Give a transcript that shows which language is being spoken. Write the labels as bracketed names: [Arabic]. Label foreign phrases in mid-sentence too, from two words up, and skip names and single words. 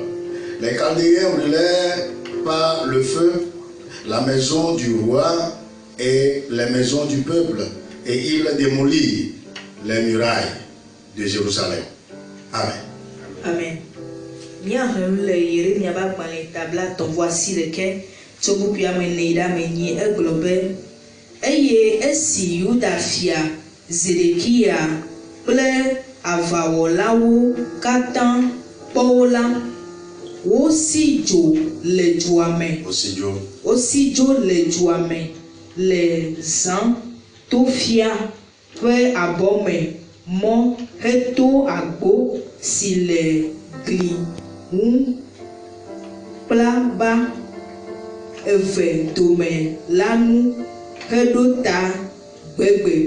[French] Les Chaldéens brûlèrent par le feu la maison du roi et les maisons du peuple, et ils démolirent les murailles de Jérusalem. Amen. Amen. Voici lequel [Ewe] esi Yuda fia Zedekia kple avawɔlawo katã kpɔ la, wosi dzo le dzoa me. Wosi dzo le dzoa me le zã to fia ƒe abɔme mɔ heto agbo si le gli ŋu kplaba eve dome la ŋu heɖo ta gbegbe.